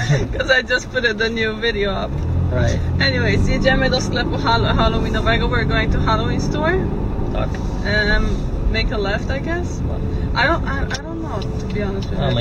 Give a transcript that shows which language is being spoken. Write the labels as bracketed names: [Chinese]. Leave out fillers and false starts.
[English] Because I just put the new video up. Right. [Polish] Anyways, jedziemy do sklepu halloweenowego. [English] We're going to Halloween store. [Polish] Tak. [English] Make a left, I guess. I don't know, to be honest with you.